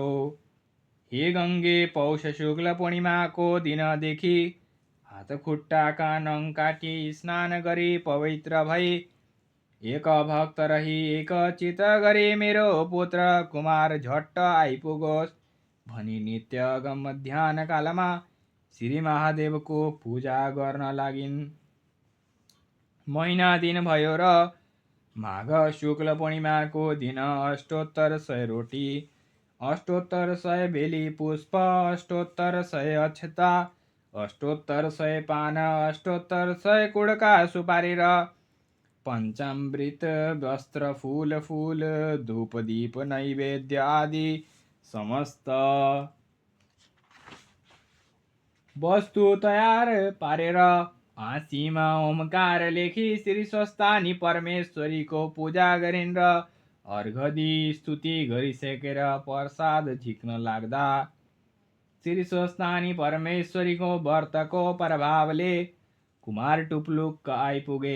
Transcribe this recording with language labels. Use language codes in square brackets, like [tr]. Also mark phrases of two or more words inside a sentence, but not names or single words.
[ne] हे गङ्गे, पौष शुक्ल पूर्णिमाको दिनदेखि हात खुट्टाका नङ काटी स्नान गरी पवित्र भई एक भक्त रही एक चित गरी मेरो पुत्र कुमार झट्ट आइपुगोस् भनी नित्य मध्याह्न कालमा श्री महादेवको पूजा गर्न लागिन्। महिना दिन भयो र माघ शुक्ल पूर्णिमाको दिन अष्टोत्तर 100 रोटी, अष्टोत्तर 100 बेली पुष्प, अष्टोत्तर 100 अक्षता, अष्टोत्तर 100 पान, अष्टोत्तर 100 कुडका सुपारी र पञ्चामृत वस्त्र फूल धूप दीप नैवेद्य आदि समस्त वस्तु तयार पारेर हाँसीमा ओमकार लेखी श्री स्वस्थानी परमेश्वरीको पूजा गरिन् र अर्घदी स्तुति गरिसकेर प्रसाद झिक्न लाग्दा श्री स्वस्थानी परमेश्वरीको व्रतको प्रभावले कुमार टुप्लुक्क आइपुगे।